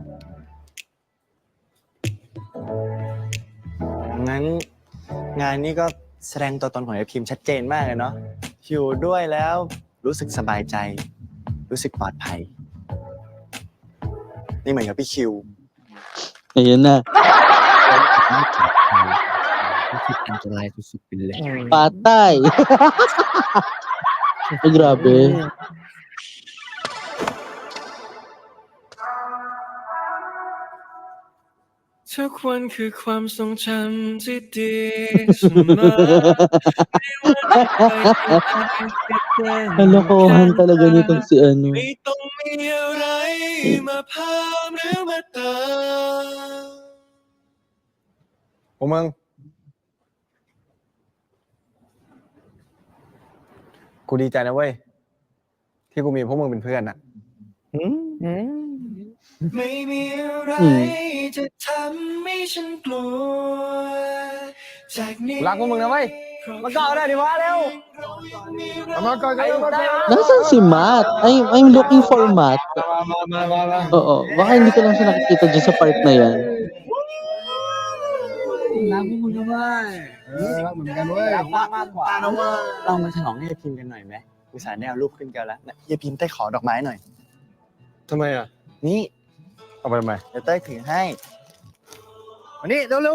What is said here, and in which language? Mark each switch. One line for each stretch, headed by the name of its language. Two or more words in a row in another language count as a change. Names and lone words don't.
Thai: งั้นงานนี้ก็แสดงตัวตนของยายพิมพ์ชัดเจนมากเลยเนาะอยู่ด้วยแล้วรู้สึกสบายใจ รู้สึกปลอดภัยนี่เหมือนกับพี่คิว
Filipino: Ayun na.
Thai: อันตรายสุดๆไปเลย
Filipino: Patay. Ay, grabe.
Thai: ทุกวันคือความทรงจำที่ดีเสมอ
Filipino: Kalokohan talaga nitong si ano.
Thai: ไม่ต้องมีอะไรมาพามหรือมาตาม พวกมึง กูดีใจนะเว้ยที่กูมีพวกมึงเป็นเพื่อนอะ ไม่มีอะไรจะทำให้ฉันกลัวจากนี้ รักพวกมึงนะเว้ยมาก่อนได้ดิวะเร็ว มาก่อนกันมาก่อน
Filipino: Nasaan si
English: Matt? I'm looking for Matt.
Filipino: Oo. Baka hindi ko lang siya nakikita dyan sa part na yan.
Thai: รักพวกมึงนะเว้ย รักเหมือนกันเว้ย รักมากกว่านะเว้ย เรามาฉลองให้ยายพิมพ์กันหน่อยไหมอุตส่าห์ได้เอารูปขึ้นกันแล้วนะยายพิมพ์เต้ยขอดอกไม้หน่อย ทำไมอ่ะ นี่ เอาไปทำไม เดี๋ยวเต้ยถือให้มานี่เร็ว